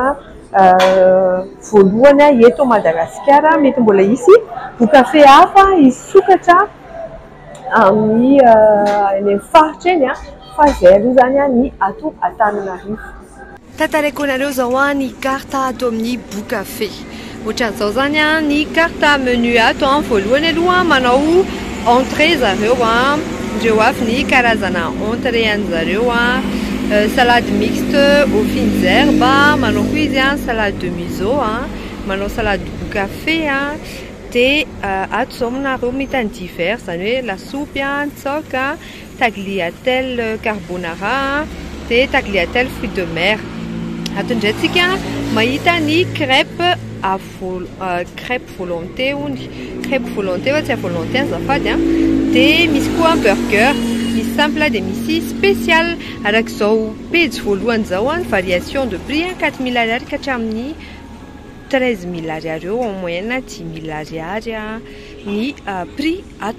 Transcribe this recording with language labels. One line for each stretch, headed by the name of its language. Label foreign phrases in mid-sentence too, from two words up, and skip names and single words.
Malagasy: voalohany eto Madagasikara mety mbola hisy bookafé hafa hisokatra amin'ny faritra eny fa zay aloha zany ny ato Antananarivo. Tantaraiko anareo zao ny carte ato amin'ny Bocafé. Ohatran'izao zany ny
French: carte menu
Malagasy: ato voalohany aloha manao entrée zareo ndreo avy ny karazana entrée an'zareo
French: salade mixte aux fines herbes,
Malagasy: manao koa izy
French: salade de miso
Malagasy: manao salade Bocafé de ato zao aminareo mitany divers zany hoe lasopy tsoka,
French: tagliatelle carbonara de tagliatelle fruits de mer.
Malagasy: Ato ndray tsika mahita ny
French: crêpe crêpe volonté
Malagasy: ony
French: crêpe volonté
Malagasy: tsy volonté azafady de misy koa burger, misy simple de misy spécial. Arak'izao page voalohany zao ny
French: variation de prix
Malagasy: 4000 ariary ka hatramin'ny 13000 ariary eo,
French: en moyenne
Malagasy: 10000 ariary ny prix ato.